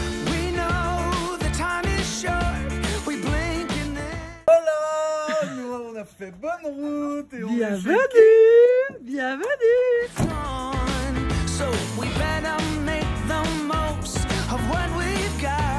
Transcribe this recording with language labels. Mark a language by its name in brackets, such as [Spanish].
[English] We know the time is short, we blink and then... [French] Voilà, nous on a fait bonne route et Bienvenue. [English] So we better make the most of what we've got.